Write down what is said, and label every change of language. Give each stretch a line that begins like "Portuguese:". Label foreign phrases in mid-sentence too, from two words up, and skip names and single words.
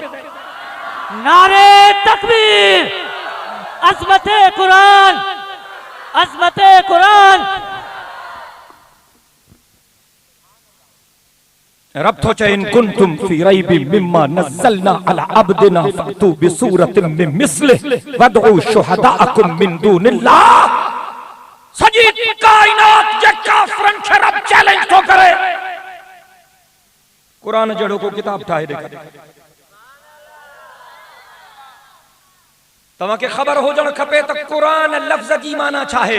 Urdu: نعرۂ تکبیر، عظمتِ قرآن، عظمتِ قرآن.
Sindhi: रब तो चाहे
Arabic: إن كنتم في ريب مما نزلنا على عبدنا فأتوا بسورة من مثله وادعوا شهداءكم من دون الله.
Sindhi: सॼी कायनात जे काफ़िरनि खे रब चैलेंज थो करे, कुरान जहिड़ो को किताब ठाहे ॾेखारे। तव्हांखे ख़बर हुजण खपे त कुरान लफ़्ज़ जी माना छा आहे।